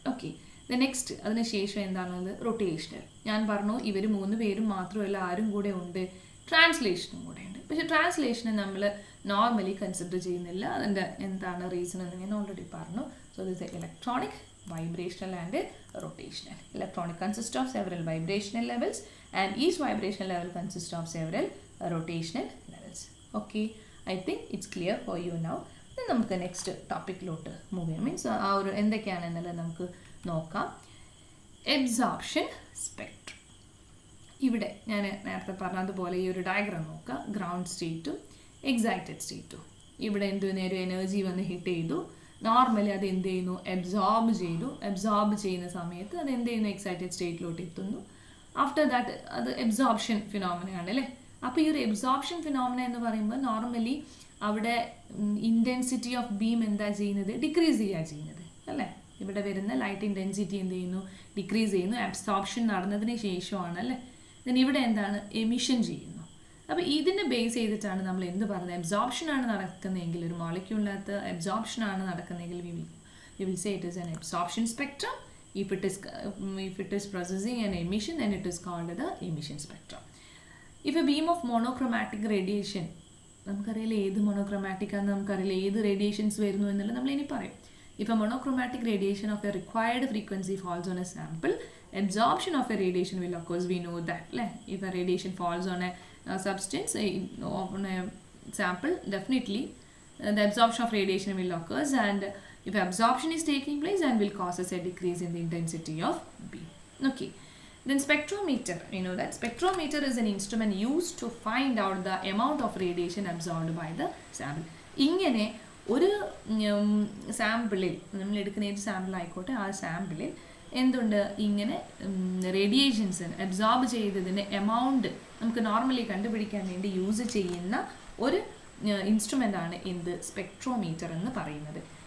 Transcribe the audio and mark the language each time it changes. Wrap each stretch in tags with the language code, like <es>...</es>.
<ml>Okay, the next അതിനുശേഷം എന്താണുള്ളത്, rotational. ഞാൻ പറഞ്ഞു ഇവർ 3 പേരും മാത്രമല്ല, ആരും കൂടെ ഉണ്ട്, ട്രാൻസ്ലേഷനും കൂടെ ഉണ്ട്. പക്ഷേ ട്രാൻസ്ലേഷനെ നമ്മൾ നോർമലി കൺസിഡർ ചെയ്യുന്നില്ല. അതിൻ്റെ എന്താണ് റീസൺ എന്ന് ഞാൻ ഓൾറെഡി പറഞ്ഞു.</ml> <en>So this electronic, vibrational and rotational. Electronic consists of several vibrational levels and each vibrational level consists of several rotational levels. Okay, I think it's clear for you now.</en> <ml>Then നമുക്ക് next ടോപ്പിക്കിലോട്ട് move ചെയ്യാം. Means ആ ഒരു എന്തൊക്കെയാണെന്നുള്ളത് നമുക്ക് നോക്കാം. Absorption spectrum. ഇവിടെ ഞാൻ നേരത്തെ പറഞ്ഞതുപോലെ ഈ ഒരു ഡയഗ്രാം നോക്കാം. Ground സ്റ്റേറ്റും excited സ്റ്റേറ്റും. ഇവിടെ എന്ത് നേരം എനർജി വന്ന് ഹിറ്റ് ചെയ്തു, നോർമലി അത് എന്ത് ചെയ്യുന്നു, എബ്സോർബ് ചെയ്തു. എബ്സോർബ് ചെയ്യുന്ന സമയത്ത് അത് എന്ത് ചെയ്യുന്നു, എക്സൈറ്റഡ് സ്റ്റേറ്റിലോട്ട് എത്തുന്നു. ആഫ്റ്റർ ദാറ്റ് അത് എബ്സോർപ്ഷൻ ഫിനോമിനയാണ് അല്ലേ. അപ്പോൾ ഈ ഒരു എബ്സോർപ്ഷൻ ഫിനോമിന എന്ന് പറയുമ്പോൾ നോർമലി അവിടെ ഇൻറ്റൻസിറ്റി ഓഫ് ബീം എന്താ ചെയ്യുന്നത്, ഡിക്രീസ് ചെയ്യുക ചെയ്യുന്നത് അല്ലേ. ഇവിടെ വരുന്ന ലൈറ്റ് ഇൻറ്റൻസിറ്റി എന്ത് ചെയ്യുന്നു, ഡിക്രീസ് ചെയ്യുന്നു. അബ്സോർപ്ഷൻ നടന്നതിന് ശേഷമാണ് അല്ലേ. ദെൻ ഇവിടെ എന്താണ്, എമിഷൻ ചെയ്യുന്നു. അപ്പോൾ ഇതിനെ ബേസ് ചെയ്തിട്ടാണ് നമ്മൾ എന്ത് പറയുന്നത്, അബ്സോർപ്ഷനാണ് നടക്കുന്നതെങ്കിൽ, ഒരു മോളിക്യൂളിനകത്ത് അബ്സോർപ്ഷനാണ് നടക്കുന്നതെങ്കിൽ</ml> <en>we will say it is an absorption spectrum. If it is processing an emission, then it is called the emission spectrum. If a beam of monochromatic radiation,</en> <ml>നമുക്കറിയില്ല ഏത് മോണോക്രോമാറ്റിക് ആണെന്ന് നമുക്കറിയില്ല, ഏത് റേഡിയേഷൻസ് വരുന്നു എന്നുള്ളത് നമ്മൾ ഇനി പറയും.</ml> <en>If a monochromatic radiation of a required frequency falls on a sample, absorption of a radiation will occur. We know that. If a radiation falls on a substance on a sample, definitely the absorption of radiation will occur, and if absorption is taking place, then will causes a decrease in the intensity of beam. Okay. Then spectrometer, you know that spectrometer is an instrument used to find out the amount of radiation absorbed by the sample.</en> <ml>ഇങ്ങനെ ഒരു സാമ്പിളിൽ നമ്മൾ എടുക്കുന്ന ഏത് sample ആയിക്കോട്ടെ, ആ സാമ്പിളിൽ എന്തുണ്ട്, ഇങ്ങനെ റേഡിയേഷൻസ് അബ്സോർബ് ചെയ്തതിൻ്റെ എമൗണ്ട് നമുക്ക് നോർമലി കണ്ടുപിടിക്കാൻ വേണ്ടി യൂസ് ചെയ്യുന്ന ഒരു ഇൻസ്ട്രുമെൻ്റ് ആണ് എന്ത്, സ്പെക്ട്രോമീറ്റർ എന്ന് പറയുന്നത്.</ml>